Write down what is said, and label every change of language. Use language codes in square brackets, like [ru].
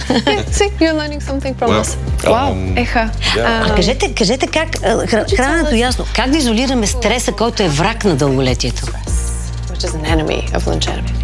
[en] See, you're learning something from us. [bg] Кажете как, храненето ясно, как да изолираме стреса, който е враг на дълголетието? [en] Which is an enemy of longevity.